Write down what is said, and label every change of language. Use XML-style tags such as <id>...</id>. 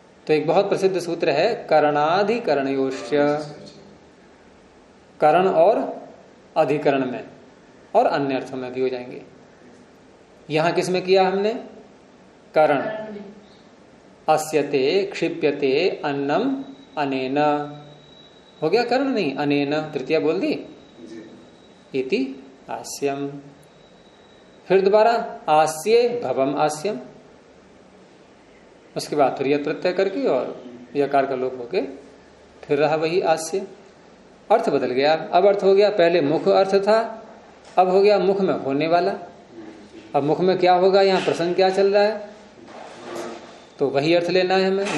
<hi>तो एक बहुत प्रसिद्ध सूत्र है करणाधिकरणयोश्य, करण और अधिकरण में और अन्य अर्थों में भी हो जाएंगे। यहां किस में किया हमने? करण।</hi> <sa>अस्यते, क्षिप्यते, अन्नम अनेन</sa> <hi>हो गया करण, नहीं अनेन तृतीया बोल दी।</hi> <sa>इति आस्यम।</sa> <hi>फिर दोबारा</hi> <sa>आस्य भवम आस्यम।</sa> <hi>उसके बाद फिर यत प्रत्यय करके और यकार का लोप होके फिर रहा वही आस्य। अर्थ बदल गया। अब अर्थ हो गया, पहले मुख अर्थ था, अब हो गया मुख में होने वाला। अब मुख में क्या होगा? यहाँ प्रसंग क्या चल रहा है? तो वही अर्थ लेना है हमें।</hi>